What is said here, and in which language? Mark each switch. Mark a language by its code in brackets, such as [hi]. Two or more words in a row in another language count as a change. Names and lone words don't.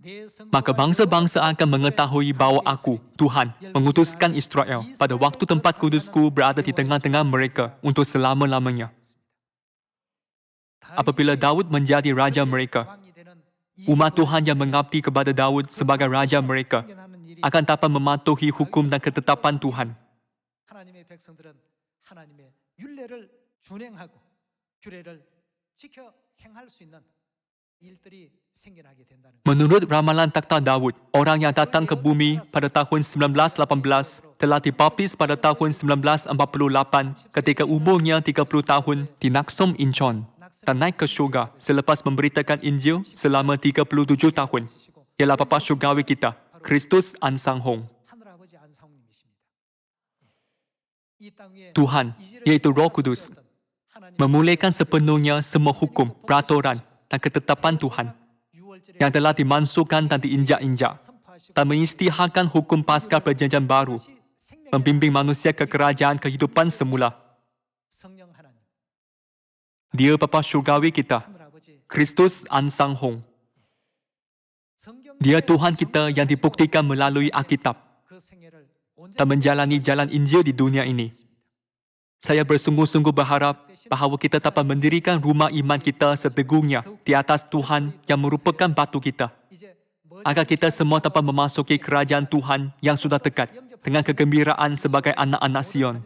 [ms] Maka bangsa-bangsa akan mengetahui bahawa aku, Tuhan, mengutuskan Israel pada waktu tempat kudusku berada di tengah-tengah mereka untuk selama-lamanya. Apabila Daud menjadi raja mereka, umat Tuhan yang mengabdi kepada Daud sebagai raja mereka akan dapat mematuhi hukum dan ketetapan Tuhan. [ko] 하나님의 백성들은 하나님의 율례를 준행하고 규례를 지켜 행할 수 있는 일들이 생겨나게 된다는 것. [ms] Menurut ramalan takhta Daud, orang yang datang ke bumi pada tahun 1918 telah dibaptis pada tahun 1948 ketika umurnya 30 tahun di Naksum Incheon dan naik ke syurga selepas memberitakan Injil selama 37 tahun. Ialah Bapa Syurgawi kita, Kristus An-sang-hong. [ko] 하늘아버지 안상홍님이십니다. 이 땅 위에 [ms] Tuhan, iaitu Roh Kudus, memulihkan sepenuhnya semua hukum, peraturan dan ketetapan Tuhan yang telah dimansuhkan dan diinjak-injak dan mengisytiharkan hukum Paskah Perjanjian Baru, membimbing manusia ke kerajaan kehidupan semula. [ko] 성령 하나님, [ms] Dia Bapa Syurgawi kita, [ko] 하늘아버지 [ms] Kristus An-sang-hong. [ko] 성경 [ms] Dia Tuhan kita yang dibuktikan melalui Alkitab [ko] 그 생애를 [ms] dan menjalani jalan Injil di dunia ini. Saya bersungguh-sungguh berharap bahawa kita dapat mendirikan rumah iman kita setegungnya di atas Tuhan yang merupakan batu kita, [ko] 이제 [ms] agar kita semua dapat memasuki kerajaan Tuhan yang sudah dekat dengan kegembiraan sebagai anak-anak Sion.